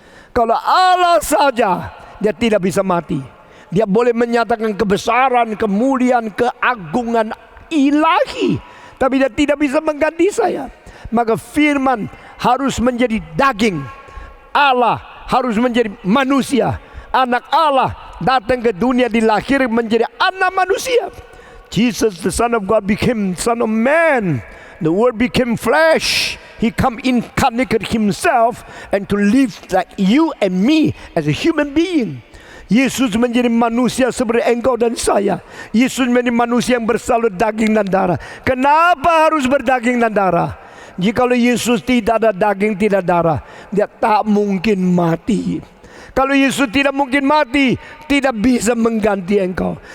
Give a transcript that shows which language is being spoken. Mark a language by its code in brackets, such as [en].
[id] Kalau Allah saja, dia tidak bisa mati. Dia boleh menyatakan kebesaran, kemuliaan, keagungan ilahi, tapi dia tidak bisa mengganti saya. Maka firman harus menjadi daging, Allah harus menjadi manusia. Anak Allah datang ke dunia, dilahir menjadi anak manusia. [en] Jesus, the Son of God, became Son of Man. The Word became flesh. He come incarnated Himself and to live like you and me as a human being. [id] Yesus menjadi manusia seperti engkau dan saya. Yesus menjadi manusia yang bersalur daging dan darah. Kenapa harus berdaging dan darah? Jikalau Yesus tidak ada daging, tidak darah, dia tak mungkin mati. Kalau Yesus tidak mungkin mati, tidak bisa mengganti engkau.